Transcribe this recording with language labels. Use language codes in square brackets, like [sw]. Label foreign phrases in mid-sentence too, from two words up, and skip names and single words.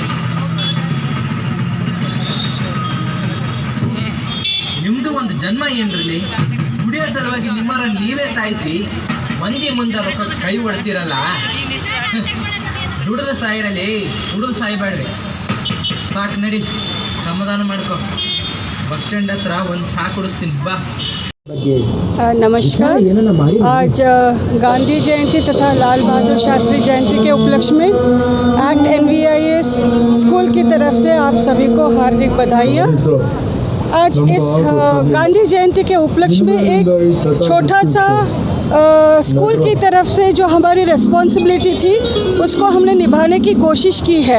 [kn] ನಿಮ್ಮದು ಒಂದು ಜನ್ಮ ಏನ್ರಲ್ಲಿ? ದುಡಿಯೋ ಸಲುವಾಗಿ ನಿಮ್ಮರ ನೀವೇ ಸಾಯಿಸಿ ಮಂದಿ ಮುಂದೆ ರೊಕ್ಕ ಕೈ ಹೊಡ್ತೀರಲ್ಲ. ದುಡಿದು ಸಾಯಿರಲಿ, ದುಡಿದು ಸಾಯ್ಬೇಡ್ರಿ. ಸಾಕು ನಡಿ, ಸಮಾಧಾನ ಮಾಡ್ಕೊ. ಬಸ್ ಸ್ಟ್ಯಾಂಡ್ ಹತ್ರ ಒಂದು ಚಹಾ ಕುಡಿಸ್ತೀನಿ ಬಾ. [hi] नमस्कार। आज गांधी जयंती तथा लाल बहादुर शास्त्री जयंती के उपलक्ष्य में एक्ट NVIS स्कूल की तरफ से आप सभी को हार्दिक बधाइयाँ। आज इस गांधी जयंती के उपलक्ष्य में एक छोटा सा स्कूल की तरफ से जो हमारी रिस्पॉन्सिबिलिटी थी उसको हमने निभाने की कोशिश की है।